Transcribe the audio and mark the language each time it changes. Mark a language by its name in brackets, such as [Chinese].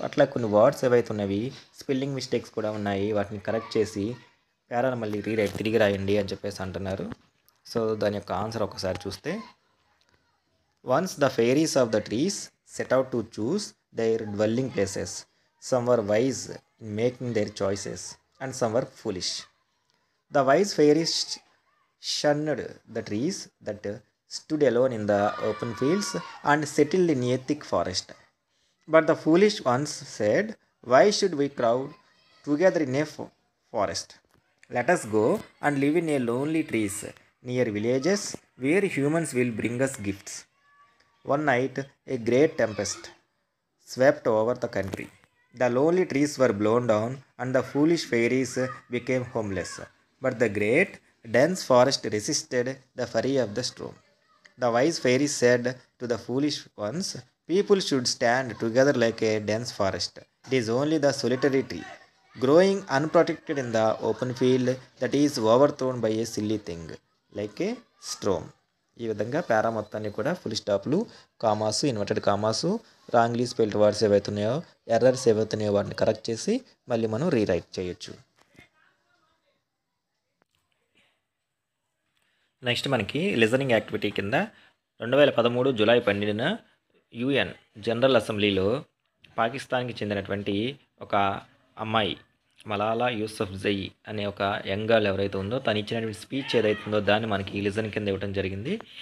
[Telugu] అట్లా కొన్ని వర్డ్స్ ఏవైతే ఉన్నవి స్పెల్లింగ్ మిస్టేక్స్ కూడా ఉన్నాయి, వాటిని కరెక్ట్ చేసి పేరాను మళ్ళీ తిరిగి రాయండి అని చెప్పేసి అంటున్నారు. సో దాని యొక్క ఆన్సర్ ఒకసారి చూస్తే [English] Once the fairies of the trees set out to choose their dwelling places. Some were wise in making their choices, and some were foolish. The wise fairies shunned the trees that stood alone in the open fields and settled in a thick forest. But the foolish ones said, why should we crowd together in a forest? Let us go and live in a lonely trees near villages where humans will bring us gifts. One night, a great tempest swept over the country. The lonely trees were blown down and the foolish fairies became homeless. But the great, dense forest resisted the fury of the storm. The wise fairies said to the foolish ones, people should stand together like a dense forest. It is only the solitary tree, growing unprotected in the open field, that is overthrown by a silly thing, like a storm. [Telugu] ఈ విధంగా పేరా మొత్తాన్ని కూడా full స్టాప్లు, commas, inverted commas, wrongly spelled words ఏవైతే ఉన్నాయో, errors ఏవైతే ఉన్నాయో వాటిని correct చేసి మళ్ళీ మనం రీరైట్ చేయొచ్చు. నెక్స్ట్ మనకి లిజనింగ్ యాక్టివిటీ కింద 2013 జూలై 12న యుఎన్ జనరల్ అసెంబ్లీలో పాకిస్తాన్కి చెందినటువంటి ఒక అమ్మాయి మలాలా యూసఫ్జై అనే ఒక యంగ్ గర్ల్ ఎవరైతే ఉందో తను ఇచ్చినటువంటి స్పీచ్ ఏదైతే ఉందో దాన్ని మనకి లిజన్ కింద ఇవ్వడం జరిగింది.